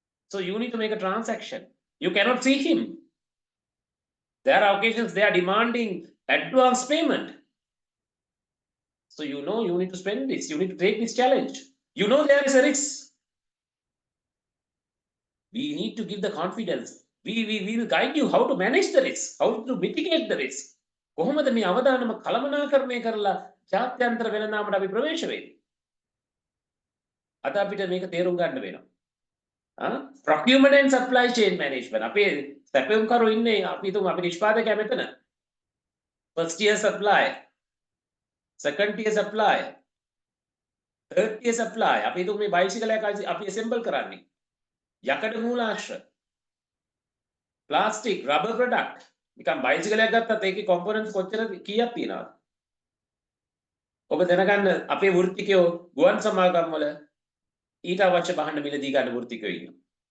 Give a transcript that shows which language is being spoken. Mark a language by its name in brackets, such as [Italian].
[English] So you need to make a transaction. You cannot see him. There are occasions they are demanding advance payment. So you know you need to spend this. You need to take this challenge. You know there is a risk. We need to give the confidence. We will guide you how to manage the risk, how to mitigate the risk. [Sinhala] කොහොමද මේ අවදානම කළමනාකරණය කරලා ජාත්‍යන්තර වෙළඳාමට අපි ප්‍රවේශ වෙන්නේ? අද අපිට මේක තේරුම් ගන්න වෙනවා. [English] Procurement and supply chain management. [Sinhala] අපේ සැපයුම් කරු ඉන්නේ අපි හිතමු අපි නිෂ්පාදකයා මෙතන. [English] First tier supplier, second tier supplier, [Sinhala] third tier supply අපි හිතමු මේ බයිසිකලයක් අපි assemble කරන්නේ යකඩ මූලාශ්‍ර [English] plastic rubber product [Sinhala] නිකන් බයිසිකලයක් ගත්තත් ඒකේ components කොච්චර කීයක් තියෙනවද ඔබ දැනගන්න අපේ වෘත්තිකයෝ ගුවන් සමාගම් වල ඊට අවශ්‍ය භාණ්ඩ මිලදී ගන්න වෘත්තිකයෝ ඉන්නවා